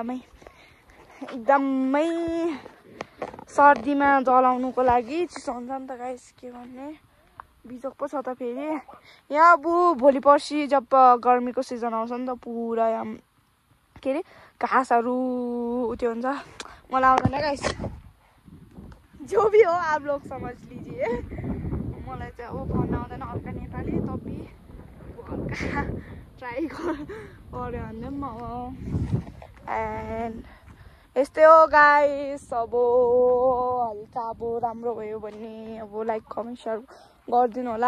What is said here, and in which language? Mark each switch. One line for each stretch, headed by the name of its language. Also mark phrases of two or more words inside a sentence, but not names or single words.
Nepali: एकदमै सर्दीमा जलाउनुको लागि चिसो हुन्छ नि त गाइस। के भन्ने बिजोक पो छ त फेरि। यहाँ अब भोलि पर्सि जब गर्मीको सिजन आउँछ नि त पुरा यहाँ के अरे घाँसहरू त्यो हुन्छ। मलाई आउँदैन गाइस।
Hindi: जो भी हो आप लोग समझ लीजिए।
Nepali: मलाई चाहिँ अब भन्न आउँदैन हल्का नेपाली तपी हल्का ट्राई गऱ्यो भने पनि एन्ड यस्तै हो गाइस। अब हल्का अब राम्रो भयो भने अब
English: like comment share
Nepali: गरिदिनु होला।